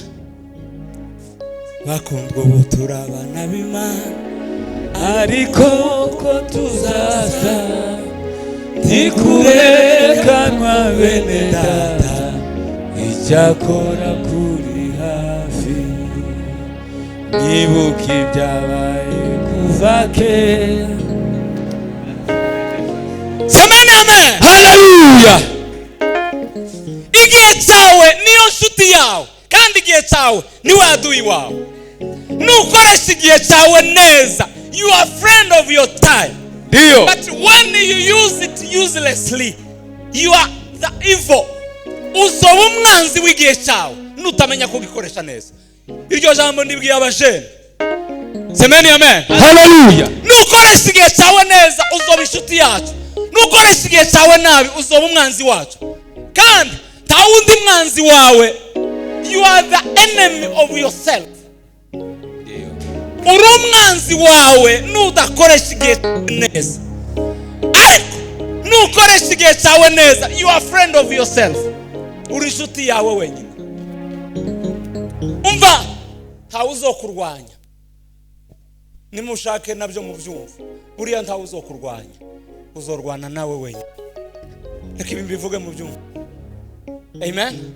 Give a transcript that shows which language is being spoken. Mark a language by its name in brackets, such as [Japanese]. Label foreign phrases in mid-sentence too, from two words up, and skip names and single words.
[Rundi] Bakundwa ubu turi abana b'Imana, ariko ko tuzaza ntikurekanwa bene data, icyakora kuri hafi, nibuka ibyabaye kuva kera. [Swahili] Semeni amen. [Rundi] Haleluya. igihe cyawe niyo nshuti yawe kandi igihe cyawe niwe aduyi wawe. Nukoresha igihe cyawe neza, [English] you are friend of your time. [Swahili] Ndio. [English] But when you use it uselessly, you are the evil. [Rundi] Uzoba umwanzi w'igihe cyawe nutamenya kugikoresha neza. Iryo jambo ndibwiye abajene. [Swahili] Semeni amen. [Rundi] Hallelujah. Nukoresha igihe cyawe neza uzoba inshuti yacu. Nukoresha igihe cyawe nabi uzoba umwanzi wacu. Kandi nta wundi mwanzi wawe. [English] You are the enemy of yourself. [Rundi] Uri umwanzi wawe nudakoresha igihe neza. Ariko nukoresha igihe cyawe neza, [English] you are friend of yourself. [Rundi] Uri inshuti yawe wenyine. Umva, ntawe uzokurwanya. Nimushake nabyo mu byumva. Buriya ntawe uzokurwanya. Uzorwana nawe wenyine. Reka ibi mbivuge mu byumva. Amen.